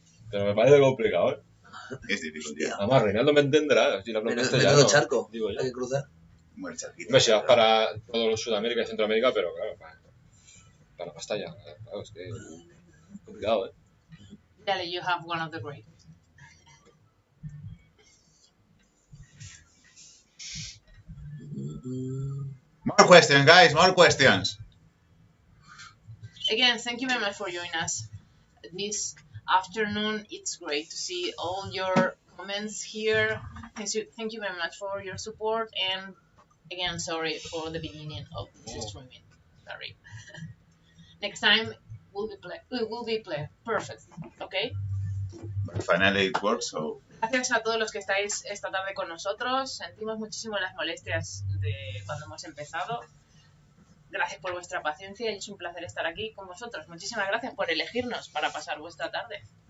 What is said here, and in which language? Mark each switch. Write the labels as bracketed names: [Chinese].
[Spanish] Pero me parece complicado, ¿eh? [English] It's difficult, yeah. [Spanish] Además, Reinaldo me entenderá si le hablo en castellano. Menudo charco. Digo yo. Hay que cruzar. Muy charquito. Hombre, si vas para todo Sudamérica y Centroamérica, pero claro, para hasta allá. Claro, es que es complicado, ¿eh? [English] Dale, you have one of the great. More questions, guys. More questions. Again, thank you very much for joining us this afternoon. It's great to see all your comments here. Thank you very much for your support, and again, sorry for the beginning of this streaming. Sorry. Next time we will be play perfect. Okay. But finally it works, so [Spanish] Gracias a todos los que estáis esta tarde con nosotros. Sentimos muchísimo las molestias de cuando hemos empezado. Gracias por vuestra paciencia y es un placer estar aquí con vosotros. Muchísimas gracias por elegirnos para pasar vuestra tarde